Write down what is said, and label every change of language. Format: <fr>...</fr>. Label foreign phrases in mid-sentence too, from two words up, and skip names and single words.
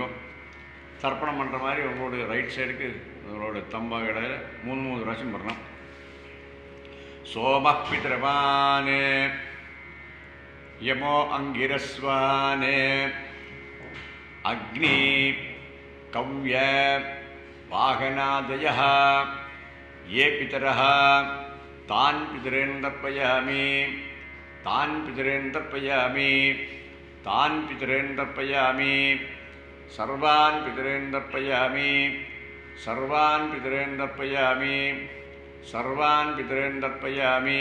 <ta>தர்ப்பணம் பண்ணுற மாதிரி உங்களோட ரைட் சைடுக்கு உங்களோட தம்பா இடையில 3 ராசியும் பண்ணலாம்.</ta> <sa>सोमः पितृवान् यमो अङ्गिरस्वान् अग्नि कव्य वाहनादयः ये पितरः तान् पितॄन् तर्पयामि. तान् पितॄन् तर्पयामि. तान् पितॄन् तर्पयामि. सर्वान् पितॄन् तर्पयामि. सर्वान् पितॄन् तर्पयामि. सर्वान् पितॄन् तर्पयामि.</sa>